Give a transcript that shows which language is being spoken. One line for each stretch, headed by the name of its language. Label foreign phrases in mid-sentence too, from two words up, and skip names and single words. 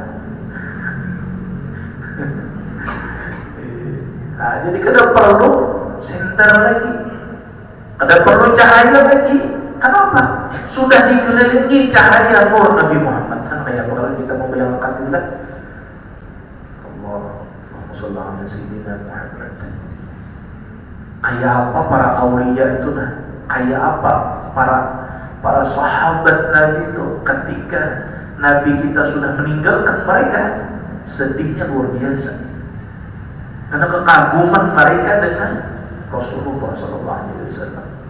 Banjar: Nah, jadi kada perlu senter lagi, kada perlu cahaya lagi. Kenapa? Sudah dikelilingi cahaya nur Nabi Muhammad. Kan kayak kalau kita membayangkan itu kan,
Arabic: اللهم صل على سيدنا محمد.
Banjar: Kayak apa para aulia itu nah? Kayak apa para sahabat Nabi itu ketika Nabi kita sudah meninggalkan mereka, sedihnya luar biasa. Karena kekaguman mereka dengan Rasulullah SAW.